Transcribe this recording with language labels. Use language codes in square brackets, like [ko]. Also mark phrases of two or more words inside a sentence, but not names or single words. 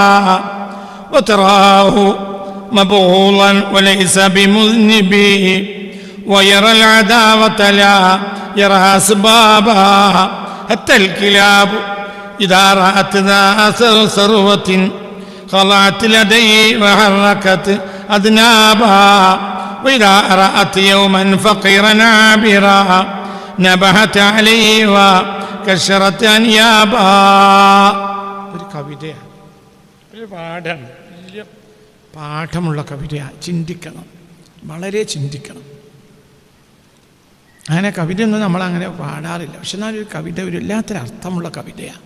[ar] وتراه مبغوضا وليس بمذنب ويرى العداوة لا يرى أسبابا حتى الكلاب إذا رأت ذا أثر ثروة خضعت لديه وحركت أذنابا وإذا رأت يوما فقيرا عابرا نبهت عليه وكسرت أنيابا. [ml] ഒരു കവിതയാണ്, ഒരു പാഠമാണ്, വലിയ പാഠമുള്ള കവിതയാണ്. ചിന്തിക്കണം, വളരെ ചിന്തിക്കണം. അങ്ങനെ കവിതയൊന്നും നമ്മളങ്ങനെ പാടാറില്ല. പക്ഷെ എന്നാലൊരു കവിത ഒരു എല്ലാത്തിനർത്ഥമുള്ള കവിതയാണ്.